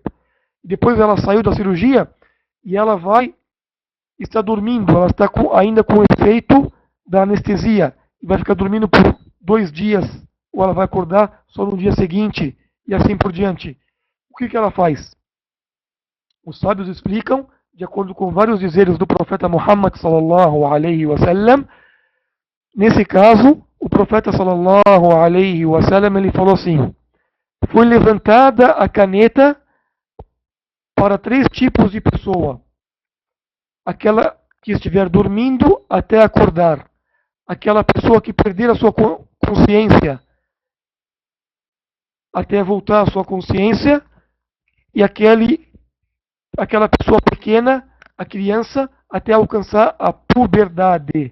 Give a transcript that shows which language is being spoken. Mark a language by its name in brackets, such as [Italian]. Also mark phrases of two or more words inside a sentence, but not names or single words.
[Portuguese] Depois ela saiu da cirurgia e ela vai estar dormindo, ela está ainda com o efeito da anestesia e vai ficar dormindo por 2 dias, ou ela vai acordar só no dia seguinte e assim por diante. O que ela faz? Os sábios explicam, de acordo com vários dizeres do profeta Muhammad [Arabic] صلى الله عليه وسلم. [Portuguese] Nesse caso, o profeta [Arabic] صلى الله عليه وسلم [Portuguese] ele falou assim: foi levantada a caneta para 3 tipos de pessoa: aquela que estiver dormindo até acordar, aquela pessoa que perder a sua consciência até voltar à sua consciência, e aquela pessoa pequena, a criança, até alcançar a puberdade.